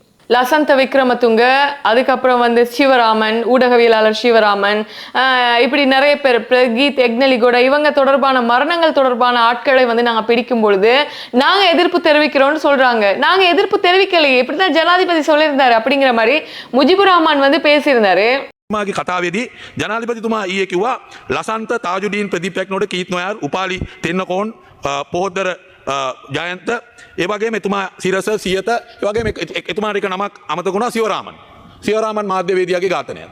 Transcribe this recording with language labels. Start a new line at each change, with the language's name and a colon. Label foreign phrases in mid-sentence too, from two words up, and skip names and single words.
Tamil: லசந்த விக்ரமதுங்க, அதுக்கப்புறம் வந்து சிவராமன், ஊடகவியலாளர் சிவராமன், இப்படி நிறைய பேர், பிரகீத் எக்னலிகோட, இவங்க தொடர்பான மரணங்கள் தொடர்பான ஆட்களை வந்து நாங்க பிடிக்கும் பொழுது நாங்க எதிர்ப்பு தெரிவிக்கிறோம்னு சொல்றாங்க. நாங்க எதிர்ப்பு தெரிவிக்கலையே, இப்படிதான் ஜனாதிபதி சொல்லியிருந்தாரு அப்படிங்கிற மாதிரி முஜிபுர் ரஹ்மான் வந்து பேசியிருந்தாரு.
Sinhala: මාගේ කතාවේදී ජනාධිපතිතුමා ඊයේ කිව්වා ලසන්ත තාජුඩීන් ප්‍රදීපයක් නෝඩ කීත් නොයාර් උපාලි තෙන්නකෝන් පොහොද්දර ජයන්ත ඒ වගේම එතුමා සිරස සියත ඒ වගේම එතුමාට එක නමක් අමතකුණා සිවරාමන් මාධ්‍යවේදියාගේ ඝාතනයක්.